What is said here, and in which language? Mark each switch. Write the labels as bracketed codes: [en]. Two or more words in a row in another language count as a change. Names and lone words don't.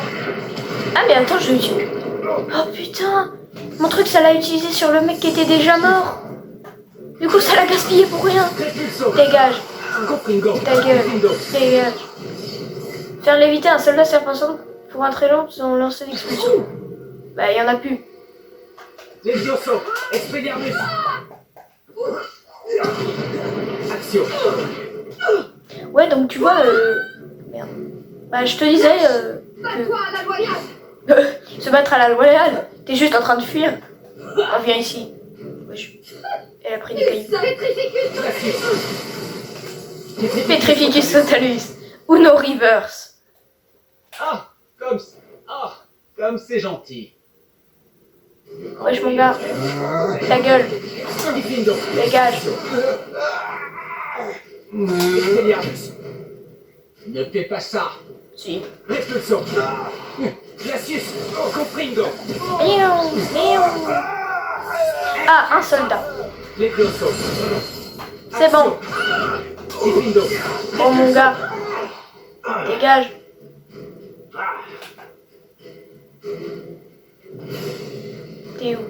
[fr] Ah, mais attends, je... Oh, putain. Mon truc, ça l'a utilisé sur le mec qui était déjà mort. Du coup, ça l'a gaspillé pour rien. Dégage. Confringo. Ta gueule. Dégage. Faire léviter un soldat serpent cendre pour un très long sans lancer d'expulsion. Bah, y en a plus. Levioso. Expelliarmus. Action. Ouais, donc tu vois, merde. Bah, je te disais que se battre à la loyale, t'es juste en train de fuir. Oh, viens ici. Wesh. Elle a pris des cailloux. Petrificus totalus. Uno reverse. Ah, comme c'est gentil. Wesh, mon gars. Ta gueule. Diffindo. Dégage. Expelliarmus. Ne fais pas ça. Si. Expulsons. Glacius. Confringo. Miaou, miaou. Ah, un soldat. Levioso. C'est bon. Diffindo. Bon, mon gars. Dégage. T'es où?